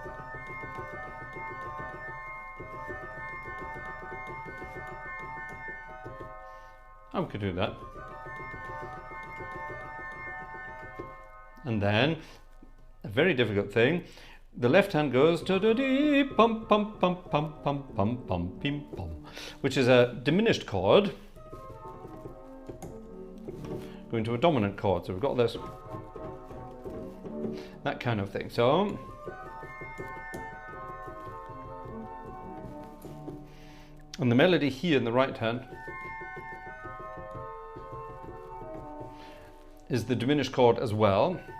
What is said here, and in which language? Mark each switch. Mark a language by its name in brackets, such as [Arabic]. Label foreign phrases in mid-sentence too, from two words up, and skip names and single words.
[English] Oh, we could do that. And then, a very difficult thing, the left hand goes da-da-dee, pum pum pum pum pum pum pum pim pum, which is a diminished chord going to a dominant chord. So we've got this, that kind of thing. So and the melody here in the right hand is the diminished chord as well.